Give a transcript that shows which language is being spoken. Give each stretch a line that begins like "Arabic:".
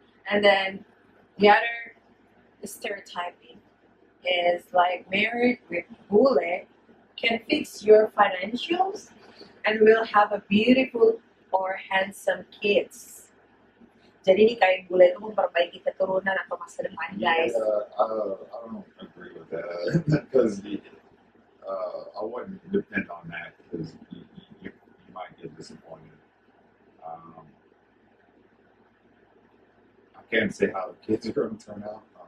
English: And then the other stereotyping is like married with bullet can fix your financials and will have a beautiful or handsome kids.
Indonesian: Jadi nikahin bule itu memperbaiki keturunan atau masa depan, guys.
English: I don't agree with that because I wouldn't depend on that because you might get disappointed. I can't say how the kids are going to turn out.